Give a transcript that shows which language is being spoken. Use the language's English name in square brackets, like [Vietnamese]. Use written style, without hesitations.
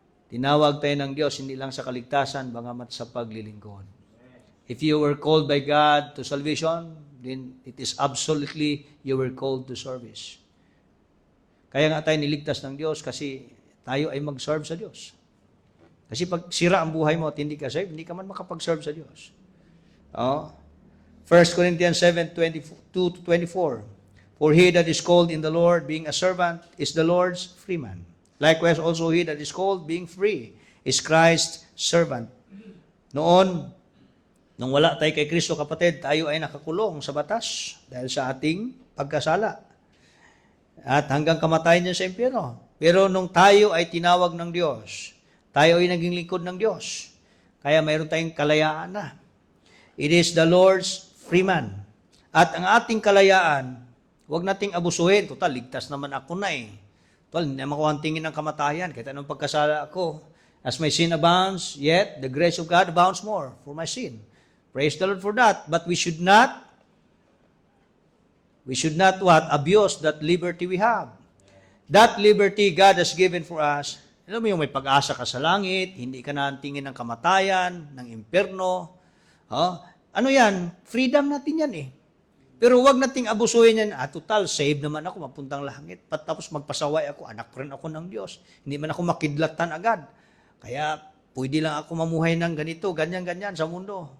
[Filipino] Tinawag tayo ng Diyos hindi lang sa kaligtasan, bangamat sa paglilingkod. [English] If you were called by God to salvation, then it is absolutely you were called to service. [Filipino] Kaya nga tayo niligtas ng Diyos kasi tayo ay mag-serve sa Diyos. Kasi pag sira ang buhay mo at hindi ka saved, hindi ka man makapag-serve sa Diyos. [English] 1 Corinthians 7:22-24. For he that is called in the Lord, being a servant, is the Lord's freeman. Likewise also he that is called, being free, is Christ's servant. [Filipino] Nung wala tayo kay Kristo, kapatid, tayo ay nakakulong sa batas dahil sa ating pagkasala. At hanggang kamatayan niya sa impyerno. Pero nung tayo ay tinawag ng Diyos, tayo ay naging lingkod ng Diyos. Kaya mayroon tayong kalayaan na. [English] It is the Lord's freeman. [Filipino] At ang ating kalayaan, huwag nating abusuhin. Total, ligtas naman ako na eh. Total, hindi naman ko ang tingin ng kamatayan. Kahit anong pagkasala ako. [English] As my sin abounds, yet the grace of God abounds more for my sin. Praise the Lord for that. But we should not what? Abuse that liberty we have. That liberty God has given for us. [Filipino] Alam mo yung may pag-asa ka sa langit, hindi ka na tingin ng kamatayan, ng impyerno. Ano yan? Freedom natin yan eh. Pero wag nating abusuhin yan. Total, save naman ako, mapuntang langit. Tapos magpasaway ako, anak rin ako ng Diyos. Hindi man ako makidlatan agad. Kaya pwede lang ako mamuhay ng ganito, ganyan-ganyan sa mundo.